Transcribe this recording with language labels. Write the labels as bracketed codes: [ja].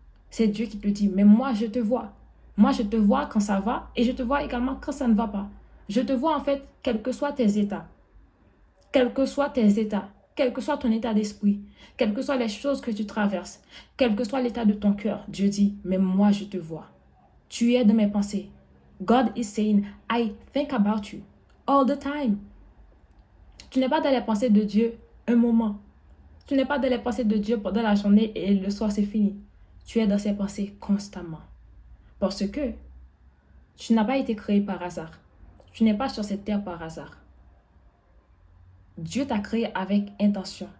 [fr] C'est Dieu qui te dit, mais moi je te vois. Moi je te vois quand ça va et je te vois également quand ça ne va pas. Je te vois en fait, quels que soient tes états. Quels que soient tes états, quel que soit ton état d'esprit, quelles que soient les choses que tu traverses, quel que soit l'état de ton cœur, Dieu dit, mais moi je te vois. Tu es dans mes pensées. [en] God is saying, I think about you all the time. [fr] Tu n'es pas dans les pensées de Dieu un moment. Tu n'es pas dans les pensées de Dieu pendant la journée et le soir c'est fini. Tu es dans ses pensées constamment. Parce que tu n'as pas été créé par hasard. Tu n'es pas sur cette terre par hasard. Dieu t'a créé avec intention.